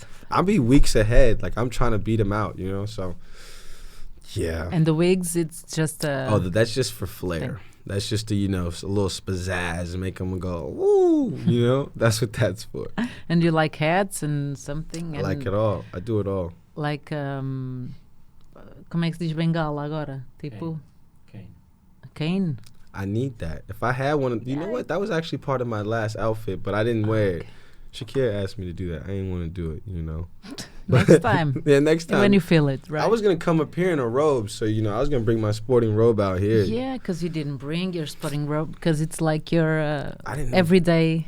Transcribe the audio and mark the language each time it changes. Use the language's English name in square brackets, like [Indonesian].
[English] I'll be weeks ahead. Like I'm trying to beat him out. So. Yeah. And the wigs, it's just that's just for flair. Thing. That's just to, a little spazazz and make them go, woo, That's what that's for. And you like hats and something? I like it all. I do it all. [Portuguese] Like, como é que se diz bengala agora? Tipo? Cane. [English] I need that. If I had one, you know what? That was actually part of my last outfit, but I didn't wear it. Shakira asked me to do that. I didn't want to do it, Next time. Yeah, next time. When you feel it, right? I was going to come up here in a robe, so, I was going to bring my sporting robe out here. Yeah, because you didn't bring your sporting robe, because it's like your everyday.